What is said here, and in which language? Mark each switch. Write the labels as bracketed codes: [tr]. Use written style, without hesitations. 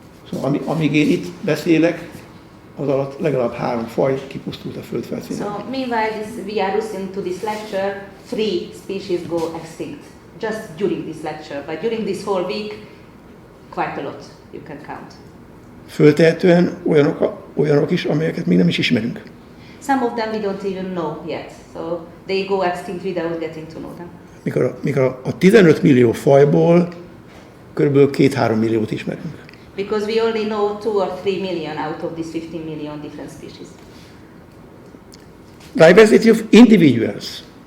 [hu] So amíg én itt beszélek, az alatt legalább 3 faj kipusztult a Föld felszínen. [en] So meanwhile we are listening to this lecture, 3 species go extinct just during this lecture, but during this whole week, quite a lot you can count. [hu] Föltehetően olyanok is, amelyeket még nem is ismerünk. [en] Some of them we don't even know yet, so they go extinct without getting to know them. [hu] Mikor a 15 millió fajból körülbelül 2-3 milliót ismerünk. [en] Because we only know 2 or 3 million out of these 15 million different species. Diversity of individuals.